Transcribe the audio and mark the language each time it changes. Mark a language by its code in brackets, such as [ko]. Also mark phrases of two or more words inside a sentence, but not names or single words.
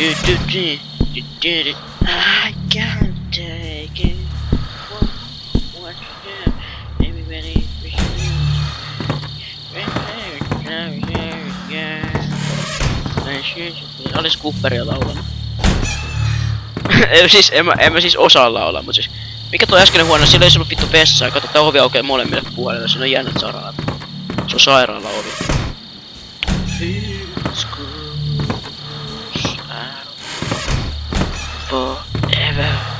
[en] I can't take it. What you do? Everybody [fi] Alice Cooperia laulanut. Siis, en mä siis osaa laulaa, mut siis... Mikä toi äskeinen huone? Siellä ei ollut vittu vessaa. Kato, tää ovi aukeaa molemmille puolille. Siinä on jännät sairaalat. Se on sairaala ovi. Forever.